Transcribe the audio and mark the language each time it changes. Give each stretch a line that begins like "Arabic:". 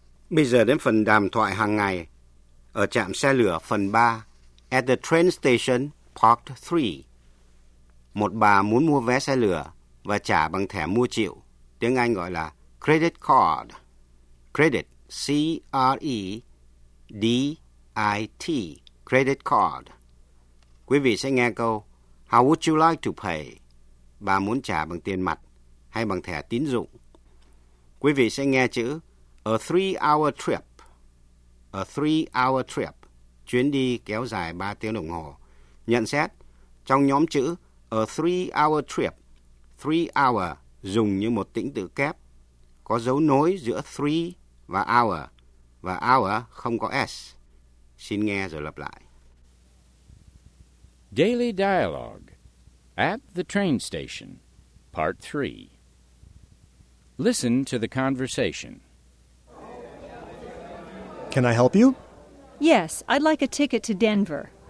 Vietnamese: Bây giờ đến phần đàm thoại hàng ngày ở trạm xe lửa phần 3,
English: at the train station part 3.
Vietnamese: Một bà muốn mua vé xe lửa và trả bằng thẻ mua chịu, tiếng Anh gọi là credit card.
English: Credit, C-R-E-D-I-T, credit card.
Vietnamese: Quý vị sẽ nghe câu,
English: how would you like to pay?
Vietnamese: Bà muốn trả bằng tiền mặt hay bằng thẻ tín dụng. Quý vị sẽ nghe chữ,
English: a three-hour trip. A three-hour trip.
Vietnamese: Chuyến đi kéo dài 3 tiếng đồng hồ. Nhận xét, trong nhóm chữ,
English: a three-hour trip,
Vietnamese: three-hour dùng như một tĩnh tự kép, có dấu nối giữa three và hour không có S. Xin nghe rồi lặp lại.
English: Daily Dialogue at the Train Station, Part 3. Listen to the conversation. Can I help you? Yes, I'd like a ticket to Denver.